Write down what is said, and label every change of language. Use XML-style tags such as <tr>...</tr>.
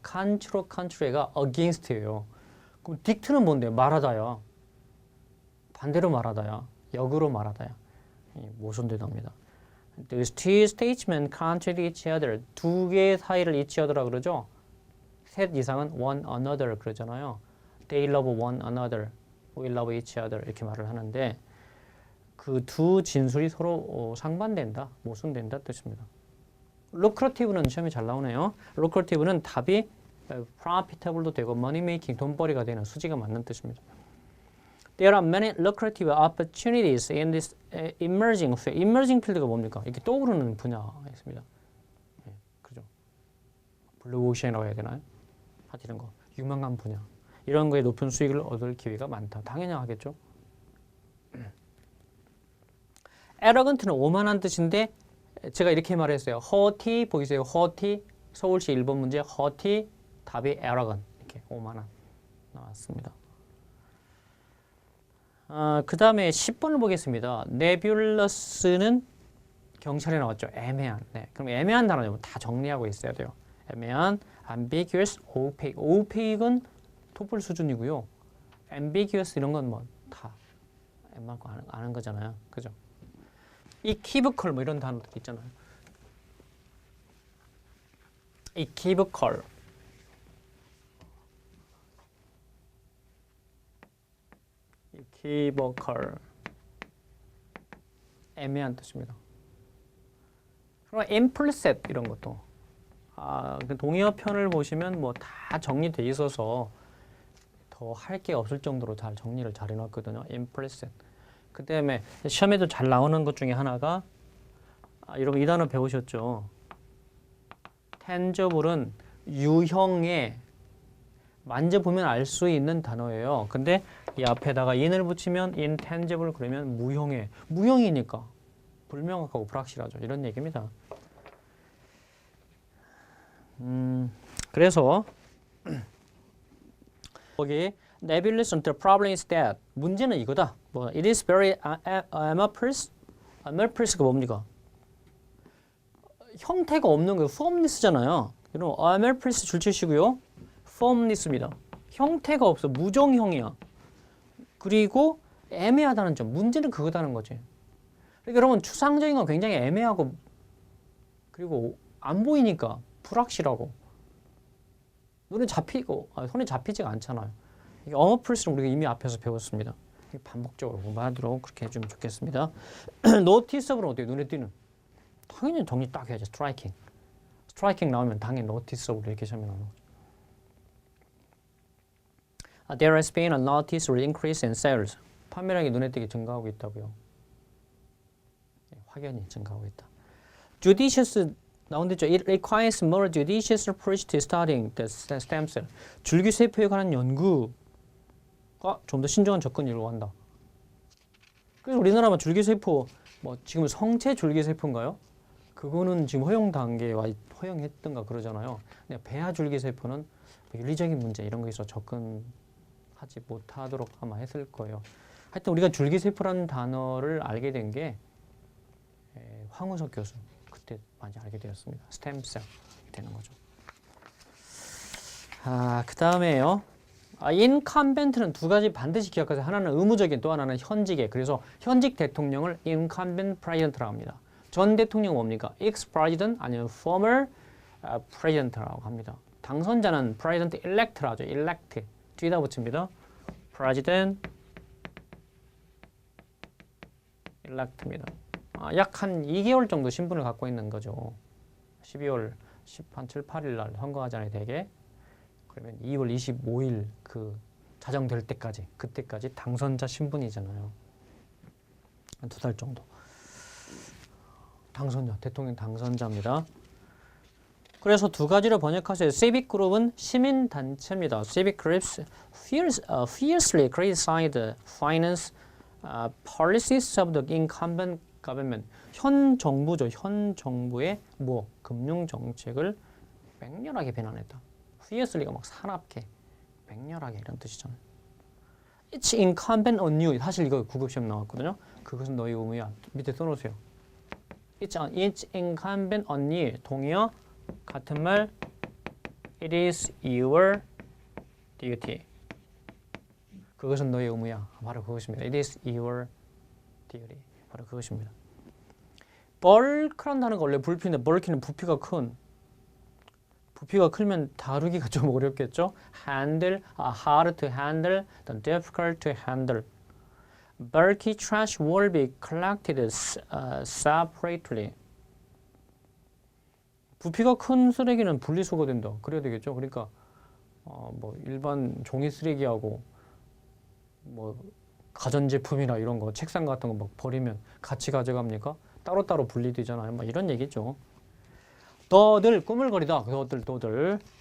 <ko>contrary가 against예요. 그럼 dict는 뭔데요? 말하다요. 반대로 말하다야, 역으로 말하다야 모순되답니다.</ko> <en>These two statements contradict each other.</en> <ko>두 개의 사이를 each other라 그러죠. 셋 이상은 one another 그러잖아요.</ko> <en>They love one another. We love each other</en> <ko>이렇게 말을 하는데 그 두 진술이 서로 상반된다, 모순된다 뜻입니다. lucrative는 시험에 잘 나오네요. lucrative는 답이 profitable도 되고 money making, 돈벌이가 되는 수지가 맞는 뜻입니다.</ko> <en>There are many lucrative opportunities in this emerging field.</en> <ko>emerging field가 뭡니까? 이렇게 떠오르는 분야가 있습니다. 네, 그죠? 블루오션이라고 해야 되나요? 하여튼 이런 거 유망한 분야. 이런 거에 높은 수익을 얻을 기회가 많다. 당연히 하겠죠. arrogant는 오만한 뜻인데 제가 이렇게 말했어요. haughty 보이세요? haughty 서울시 1번 문제 haughty 답이 arrogant 이렇게 오만한 나왔습니다. 그 다음에 10번을 보겠습니다. nebulous는 경찰에 나왔죠. 애매한. 네, 그럼 애매한 단어는 다 정리하고 있어야 돼요.</ko> <en>애매한, ambiguous, opaque.</en> <ko>opaque은 토플 수준이고요. ambiguous 이런 건 뭐 다 웬만큼 아는 거잖아요. 그죠? equivocal 뭐 이런 단어들 있잖아요.</ko> <en>equivocal. equivocal.</en> <ko>애매한 뜻입니다. 그리고 implicit 이런 것도 그 동의어 편을 보시면 뭐 다 정리돼 있어서 더 할 게 없을 정도로 잘 정리를 잘 해놨거든요.</ko> <en>implicit.</en> <ko>그 다음에 시험에도 잘 나오는 것 중에 하나가 여러분 이 단어 배우셨죠? tangible은 유형의 만져보면 알 수 있는 단어예요. 근데 이 앞에다가 in을 붙이면 intangible 그러면 무형의 무형이니까 불명확하고 불확실하죠. 이런 얘기입니다. 그래서 거기</ko> <en>nebulous the problem is that</en> <ko>문제는 이거다.</ko> <en>뭐 it is very amorphous.</en> <ko>amorphous가 뭡니까? 형태가 없는 거예요. formless잖아요. 그럼 amorphous 줄치시고요. formless입니다. 형태가 없어. 무정형이야. 그리고 애매하다는 점. 문제는 그거다는 거지. 그러니까 여러분 추상적인 건 굉장히 애매하고 그리고 안 보이니까 불확실하고 눈에 잡히고 손에 잡히지가 않잖아요. 이게 amorphous는 우리가 이미 앞에서 배웠습니다. 반복적으로 공부하도록 그렇게 해주면 좋겠습니다. noticeable은 어때요? 눈에 띄는. 당연히 정리 딱 해야죠. striking. striking 나오면 당연히 noticeable 이렇게 시험에 나오는 거죠.</ko> <en>There has been a noticeable increase in sales.</en> <ko>판매량이 눈에 띄게 증가하고 있다고요. 확연히 증가하고 있다. Judicious 나온댔죠.</ko> <en>It requires more judicious approach to studying the stem cell.</en> <ko>줄기세포에 관한 연구가 좀 더 신중한 접근을 요구한다. 그래서 우리나라만 줄기세포 뭐 지금 성체 줄기세포인가요? 그거는 지금 허용 단계에 와 허용했던가 그러잖아요. 근데 배아 줄기세포는 윤리적인 문제 이런 거에서 접근하지 못하도록 아마 했을 거예요. 하여튼 우리가 줄기세포라는 단어를 알게 된 게 황우석 교수 그때 많이 알게 되었습니다. 스템셀 되는 거죠. 그 다음에요. 인컴벤트는 두 가지 반드시 기억하세요. 하나는 의무적인, 또 하나는 현직의. 그래서 현직 대통령을 incumbent president라고 합니다. 전 대통령은 뭡니까?</ko> <en>ex-president 아니면 former president라고 합니다.</en> <ko>당선자는 president elect라고 하죠. elect. 뒤에다 붙입니다.</ko> <en>president elect입니다.</en> <ko>약 한 2개월 정도 신분을 갖고 있는 거죠. 12월 17, 8일 날 선거하잖아요, 대개. 그러면 2월 25일 그 자정될 때까지, 그때까지 당선자 신분이잖아요. 한 2달 정도. 당선자, 대통령 당선자입니다. 그래서 두 가지로 번역하세요. civic group은 시민단체입니다.</ko> <en>civic groups fiercely criticize the finance policies of the incumbent government.</en> <ko>현 정부죠. 현 정부의 뭐 금융 정책을 맹렬하게 비난했다. fiercely가 막 사납게, 맹렬하게 이런 뜻이잖아요.</ko> <en>It's incumbent on you.</en> <ko>사실 이거 구급시험 나왔거든요. 그것은 너희 의무야. 밑에 써놓으세요.</ko> <en>It's incumbent on you.</en> <ko>동의어 같은 말.</ko> <en>It is your duty.</en> <ko>그것은 너의 의무야. 바로 그것입니다.</ko> <en>It is your duty.</en> <ko>바로 그것입니다. bulk란 단어가 원래 불피인데 bulky는 부피가 큰. 부피가 크면 다루기가 좀 어렵겠죠?</ko> <en>handle, hard to handle, difficult to handle. Bulky trash will be collected separately.</en> <ko>부피가 큰 쓰레기는 분리수거된다. 그래야 되겠죠? 그러니까 뭐 일반 종이 쓰레기하고 뭐 가전제품이나 이런 거 책상 같은 거 막 버리면 같이 가져갑니까? 따로따로 분리되잖아요. 막 이런 얘기죠. 너들 꾸물거리다. 너들.</ko>